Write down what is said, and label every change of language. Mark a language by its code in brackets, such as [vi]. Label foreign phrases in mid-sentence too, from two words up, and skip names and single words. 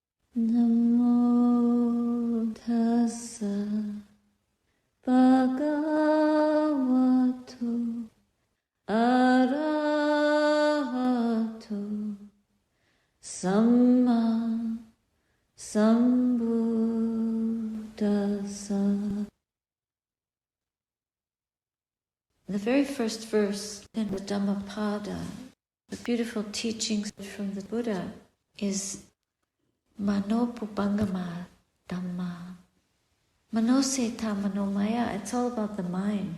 [pi] Namo tassa bhagavato arahato samma sambuddhassa. [en] The very first verse in the Dhammapada, the beautiful teachings from the Buddha, is [pi] Manopubangama Dhamma. Manoseta Manomaya, [en] it's all about the mind.